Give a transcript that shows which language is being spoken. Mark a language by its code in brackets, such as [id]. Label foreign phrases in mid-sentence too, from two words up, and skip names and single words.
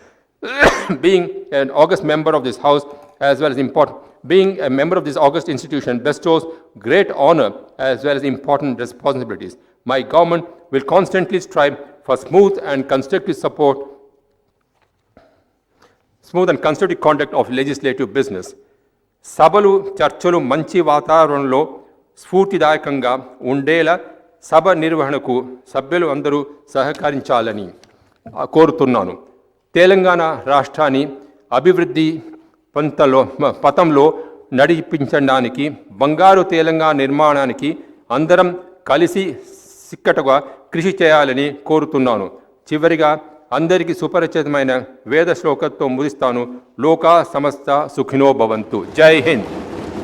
[en] Being an august member of this house, as well as being a member of this august institution bestows great honor as well as important responsibilities. My government will constantly strive for smooth and constructive conduct of legislative business. [te] సభలు చర్చలు మంచి వాతావరణంలో స్ఫూర్తిదాయకంగా ఉండేలా సభ నిర్వహణకు సభ్యులు అందరూ సహకరించాలని కోరుతున్నాను. తెలంగాణ రాష్ట్రాన్ని అభివృద్ధి పథంలో నడిపించడానికి బంగారు తెలంగాణ నిర్మాణానికి అందరం కలిసి చిత్తశుద్ధిగా కృషి చేయాలని కోరుతున్నాను. చివరిగా అందరికీ సుపరిచితమైన వేద శ్లోకంతో ముగిస్తాను [sa] लोकाः समस्ताः सुखिनो भवन्तु. [hi] जय हिंद.